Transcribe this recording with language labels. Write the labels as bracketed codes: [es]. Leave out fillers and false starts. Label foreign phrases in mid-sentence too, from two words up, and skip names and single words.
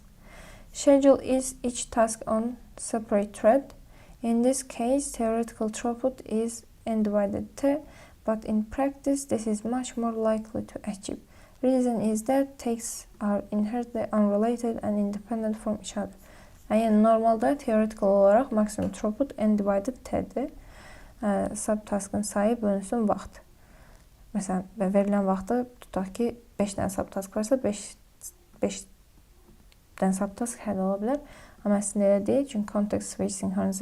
[en] Schedule each task on separate thread. In this case, theoretical throughput is n divided T, but in practice, this is much more likely to achieve. Reason is that tasks are inherently unrelated and independent from each other. [az] Yəni normalda theoretical olaraq maksimum throughput [en] n divided T-dir. [az] Subtaskın sayı bölünsün vaxt. Məsələn, verilən vaxtda tutaq ki, 5 dənə subtask varsa 5 dənə subtask həll ola bilər. Amma əslində elə deyil, çünki [en] context switch, [az] synchronization, blocking falan bunlar baş verir. Ona görə daha az olur. Deməli, [en] throughput, throughput, the number of tasks completed in given period, measured in task divided time unit. Throughput is the number of tasks completed per unit of time. It's typically measured as throughput, number of tasks completed, time taken. It reflects how much work a system can handle in given period. Important, throughput is different from latency, which is time it takes to complete a single task.